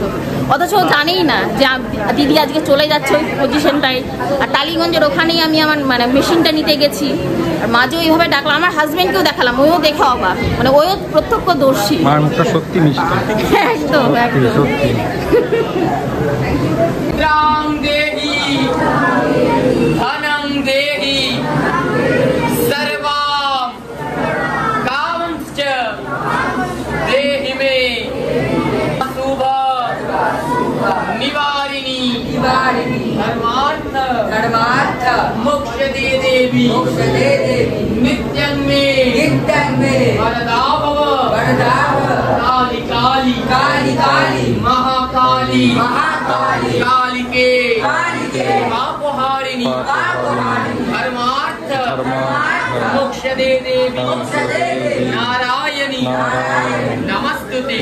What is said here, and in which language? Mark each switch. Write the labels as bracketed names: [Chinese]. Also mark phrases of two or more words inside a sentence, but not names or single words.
[Bangla] অথচ ও জানেই না যে দিদি আজকে চলে যাচ্ছে ওই পজিশনটায়। আর টালিগঞ্জের ওখানেই আমি আমার মানে মেশিনটা নিতে গেছি, আর মাঝে ওইভাবে ডাকলাম। আমার হাজবেন্ডকেও দেখালাম, ওইও দেখে অবাক, মানে ওইও প্রত্যক্ষদর্শী। মায়ের মুখটা সত্যি মিষ্টি, একদম একদম সত্যি। [Sanskrit] राम देहि धनं देहि सर्वा कांश्च देहि मे शुभ निवारिणी धर्मार्थ मोक्ष दे देवी नित्यं मे वरदा भव काली काली महाकाली कालिके पापहारिणी धर्मार्थ मोक्ष दे देवी नारायणी नमस्तुते।